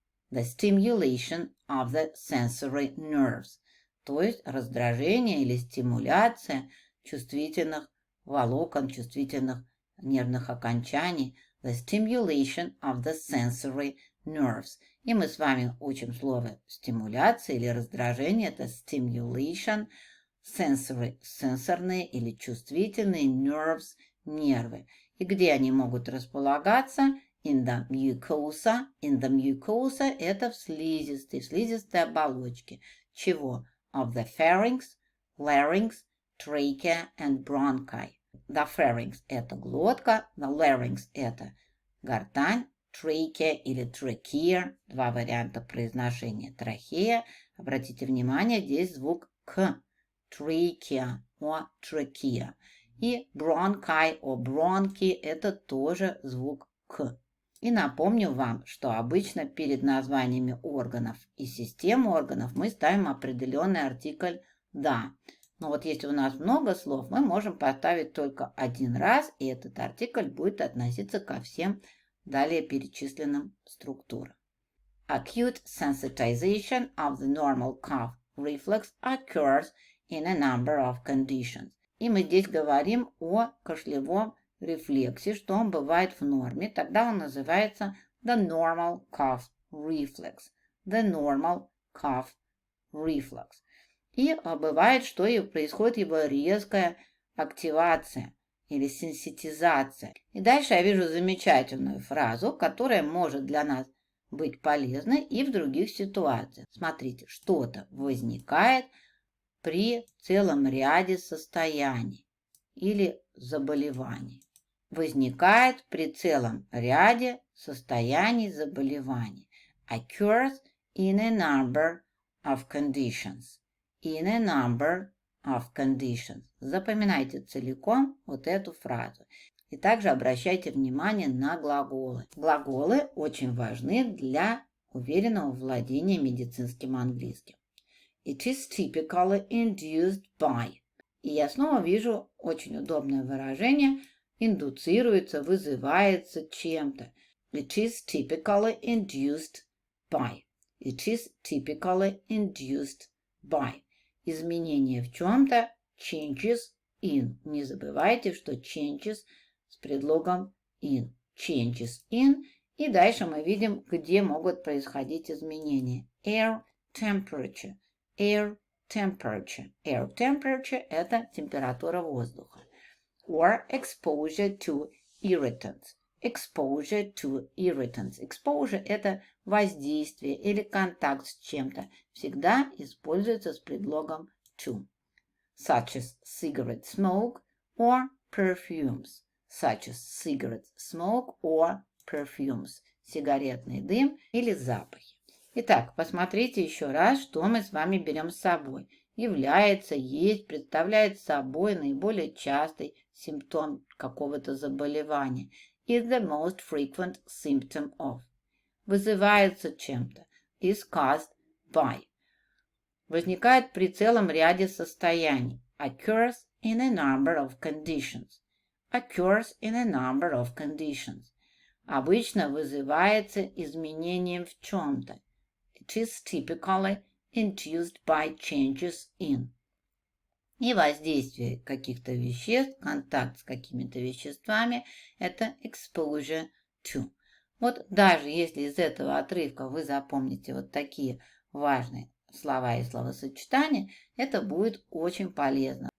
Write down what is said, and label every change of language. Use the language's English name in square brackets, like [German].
[English] The stimulation of the sensory nerves. [Russian] То есть раздражение или стимуляция чувствительных волокон, чувствительных нервных окончаний. [English] The stimulation of the sensory nerves. [Russian] И мы с вами учим слово стимуляция или раздражение. Это stimulation, sensory, сенсорные или чувствительные, nerves, нервы. И где они могут располагаться? [English] In the mucosa. In the mucosa [Russian] – это в слизистой оболочке. Чего? [English] Of the pharynx, larynx, trachea and bronchi. The pharynx [Russian] – это глотка, [English] the larynx [Russian] – это гортань, trachea или trachea, два варианта произношения. Трахея, обратите внимание, здесь звук к, trachea о trachea. И bronchi о бронки – это тоже звук к. И напомню вам, что обычно перед названиями органов и систем органов мы ставим определенный артикль «да». Но вот если у нас много слов, мы можем поставить только один раз, и этот артикль будет относиться ко всем далее перечисленным структурам. [English] Acute sensitization of the normal cough reflex occurs in a number of conditions. [Russian] И мы здесь говорим о кашлевом рефлексе, что он бывает в норме, тогда он называется [English] the normal cough reflex. The normal cough reflex. [Russian] И бывает, что и происходит его резкая активация или сенситизация. И дальше я вижу замечательную фразу, которая может для нас быть полезной и в других ситуациях. Смотрите, что-то возникает при целом ряде состояний или заболеваний. Возникает при целом ряде состояний заболеваний. [English] Occurs in a number of conditions. In a number of conditions. [Russian] Запоминайте целиком вот эту фразу. И также обращайте внимание на глаголы. Глаголы очень важны для уверенного владения медицинским английским. [English] It is typically induced by. [Russian] И я снова вижу очень удобное выражение индуцируется, вызывается чем-то. [English] It is typically induced by. It is typically induced by. [Russian] Изменение в чем-то [English] changes in. [Russian] Не забывайте, что changes с предлогом in. [English] Changes in. [Russian] И дальше мы видим, где могут происходить изменения. [English] Air temperature. Air temperature. Air temperature [Russian] – это температура воздуха. [English] Or exposure to irritants. Exposure to irritants. [Russian] Exposure – это воздействие или контакт с чем-то. Всегда используется с предлогом to. [English] Such as cigarette smoke or perfumes. Such as cigarette smoke or perfumes. [Russian] Сигаретный дым или запахи. Итак, посмотрите еще раз, что мы с вами берем с собой. Является, есть, представляет собой наиболее частый симптом какого-то заболевания. [English] Is the most frequent symptom of. [Russian] Вызывается чем-то. [English] Is caused by. [Russian] Возникает при целом ряде состояний. [English] Occurs in a number of conditions. Occurs in a number of conditions. [Russian] Обычно вызывается изменением в чем-то. [English] It is typically induced by changes in. [Russian] И воздействие каких-то веществ, контакт с какими-то веществами – это [English] exposure to. [Russian] Вот даже если из этого отрывка вы запомните вот такие важные слова и словосочетания, это будет очень полезно.